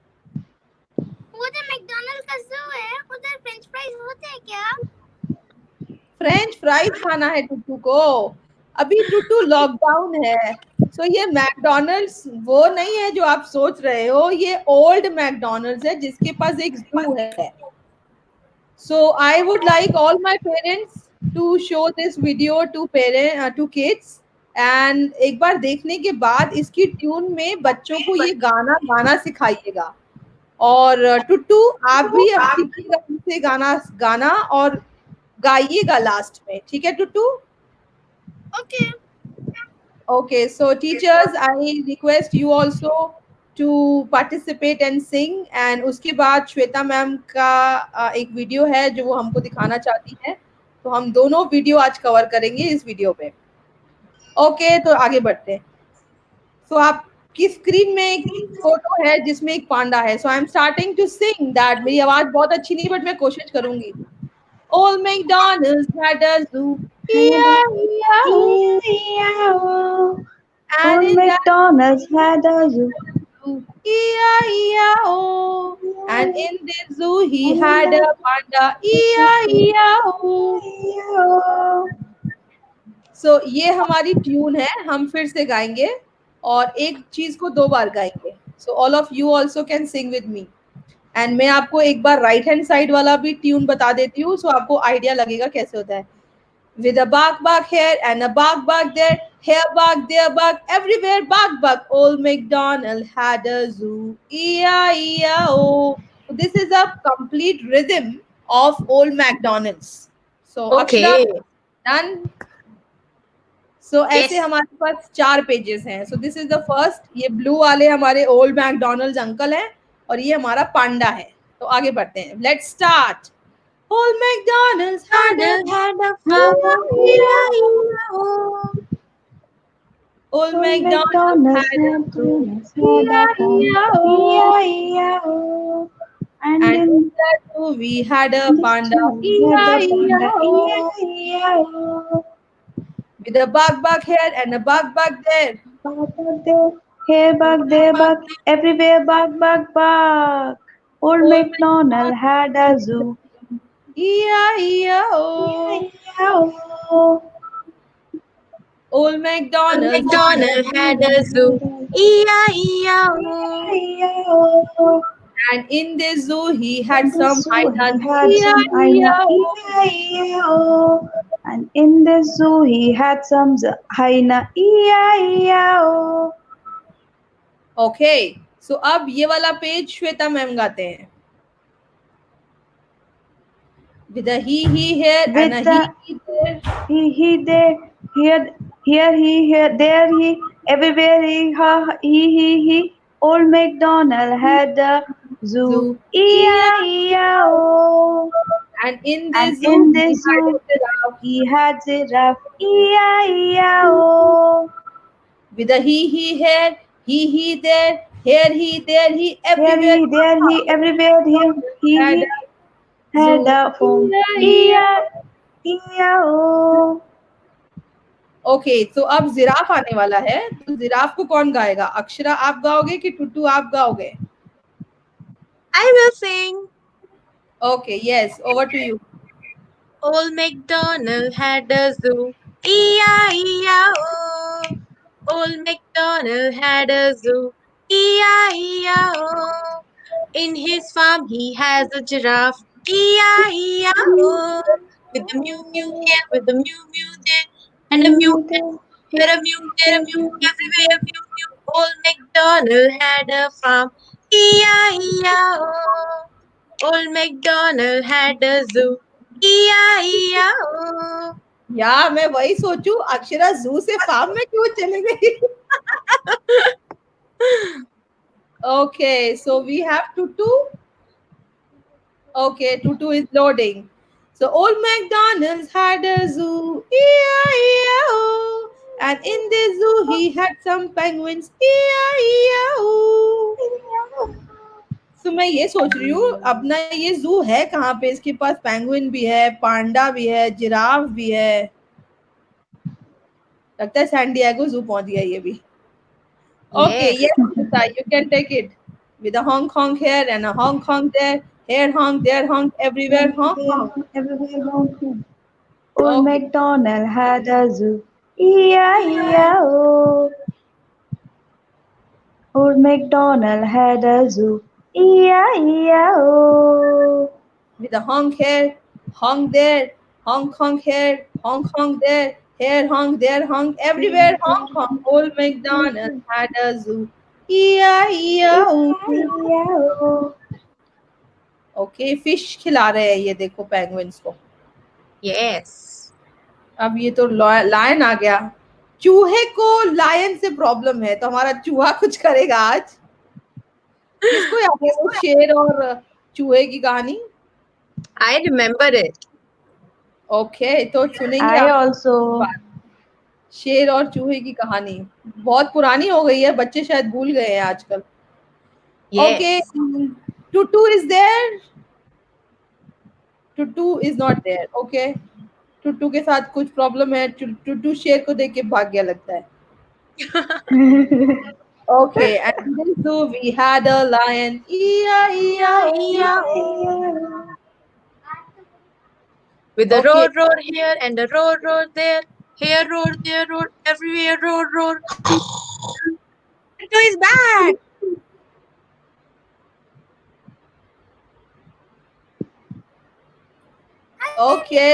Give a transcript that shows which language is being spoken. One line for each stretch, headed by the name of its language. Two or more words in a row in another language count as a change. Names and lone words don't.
Hindi: वो जो मैकडॉनल्ड्स का जू है उधर
English: French fries
Hindi: होते हैं क्या?
English: French fries
Hindi: खाना है टुट्टू को? अभी टुट्टू लॉकडाउन है। सो ये मैकडोनल्ड्स वो नहीं है जो आप सोच रहे हो, ये ओल्ड मैकडोनल्ड्स है जिसके पास एक जू है।
English: So I would like all my parents to show this video to parent to kids.
Hindi: एंड एक बार देखने के बाद इसकी ट्यून में बच्चों को ये गाना गाना सिखाइएगा। और टुट्टू, आप भी अब सीखिएगा हमसे गाना गाना और गाइएगा लास्ट में, ठीक है टुट्टू? ओके।
English: Okay, so teachers, I request you also to participate and sing.
Hindi: And उसके बाद श्वेता मैम का एक वीडियो है जो वो हमको दिखाना चाहती है। तो हम दोनों वीडियो आज कवर करेंगे इस वीडियो पे। ओके, तो आगे बढ़ते हैं। सो आपकी स्क्रीन में एक फोटो है जिसमें एक पांडा है।
English: So I am starting to sing that.
Hindi: मेरी आवाज बहुत अच्छी नहीं, बट मैं कोशिश करूंगी।
English: Old MacDonald's had a zoo, E-I-E-I-O, E-I-E-I-O. and Old in that MacDonald's had a zoo. zoo, E-I-E-I-O. And in this zoo he had a panda, E-I-E-I-O. E-I-E-I-O.
Hindi: So ये हमारी ट्यून है, हम फिर से गाएंगे और एक चीज को दो बार गाएंगे।
English: So all of you also can sing with me.
Hindi: एंड मैं आपको एक बार
English: right hand side
Hindi: वाला भी ट्यून बता देती हूँ, सो आपको आइडिया लगेगा कैसे होता है।
English: With a bark here and a bark there, here bark, there bark, everywhere bark bark. Old MacDonald had a zoo, E-I-E-I-O. So this is a complete rhythm of Old MacDonald's. So Akshara, Okay. done. So ऐसे Yes.
Hindi: हमारे पास 4 पेजेस हैं।
English: So this is the first,
Hindi: ये ब्लू वाले हमारे ओल्ड मैकडोनल्ड्स अंकल हैं और ये हमारा पांडा है। तो आगे बढ़ते हैं,
English: Let's start. Old MacDonald's had a Had a farmer, E-I-E-I-O. E-I-E-I-O. Old Old MacDonald MacDonald's had a had zoo, a farm, E-I-E-I-O. E-I-E-I-O. And And in in that zoo we had a panda, We had a panda, E-I-E-I-O. E-I-E-I-O. With a bug here and a bug there. Bug, bug there, here bug, there bug, everywhere bug, bug, bug. Old Old MacDonald had a zoo. E-I-E-I-O. E-I-E-I-O. Old Old MacDonald had MacDonald had a zoo. E-I-E-I-O. E-I-E-I-O. and in the zoo he had In the some zoo, he hyenas. had some hyena, E-I-E-I-O. E-I-E-I-O. And in the zoo, he had some hyena, E-I-E-I-O. Okay, so
Hindi: अब ये वाला पेज श्वेता मैम गाते हैं.
English: With a he here and With a the he there. he, there, here, he, here, there, he, everywhere, he. Old MacDonald had a zoo, Zoo. E-I-E-I-O. And in And the zoo in the he had a zoo, giraffe. he had giraffe, E-I-E-I-O. With a he here, he there, here he, Here everywhere. he, there he, everywhere Had he a had zoo. a phone. E-I-E-I-O. E-I-E-I-O.
Hindi: ओके तो अब जिराफ आने वाला है, तो जिराफ को कौन गाएगा? अक्षरा आप गाओगे कि टुटू आप गाओगे?
English: I will sing. Okay yes over to you. Old MacDonald had a zoo. E-I-E-I-O. Old MacDonald had a zoo. E-I-E-I-O. In his farm he has a giraffe. E-I-E-I-O. With the mew mew here, with the mew mew there, and a mew here, a mew there, a mew everywhere, mew mew. Old MacDonald had a farm. E-I-E-I-O. Old MacDonald had a zoo. E-I-E-I-O.
Hindi: या मैं वही सोचूं अक्षरा जू से फार्म में क्यों चले गई?
English: Okay so we have Tutu. Okay, Tutu is loading. So old MacDonald had a zoo, E-I-E-I-O. And in the zoo he had some penguins, E-I-E-I-O.
Hindi: तो मैं ये सोच रही हूँ अपना ये जू है कहाँ पे? इसके पास पेंगुइन भी है, पांडा भी है, जिराफ भी है. लगता है सैन डिएगो जू पहुंच गया ये भी.
English: Okay, Yes. yes, Sita, you can take it. With a honk honk here and a honk honk there, here honk, there honk, everywhere honk honk. Everywhere honking. Old Okay. MacDonald had a zoo. E-I-E-I-O. Old MacDonald had a zoo. E-I-E-I-O. With a honk here, honk there, honk honk here, honk there, honk, there honk, everywhere honk honk. Old MacDonald had a zoo. E-I-E-I-O. E-I-E-I-O. okay fish
Hindi: खिला रहे हैं ये देखो पेंगुइन्स को.
English: Yes.
Hindi: अब ये तो लायन आ गया. चूहे को लायन से प्रॉब्लम है तो हमारा चूहा कुछ करेगा आज. किसको याद है वो शेर और चूहे की कहानी?
English: I remember it.
Hindi: ओके तो सुनेंगे
English: I
Hindi: आप
English: also.
Hindi: शेर और चूहे की कहानी. बहुत पुरानी हो गई है, बच्चे शायद भूल गए हैं आजकल.
English: Yes. Okay Tutu is there. Tutu is not there.
Hindi: ओके टुटू के साथ कुछ प्रॉब्लम है. टुटू शेर को देख के भाग गया लगता है.
English: Okay, and in this zoo we had a lion. E-I-E-I-O. With a Okay. roar, roar here and a roar, roar there. Here, roar, there, roar, everywhere, roar, roar. Tutu is back. Okay.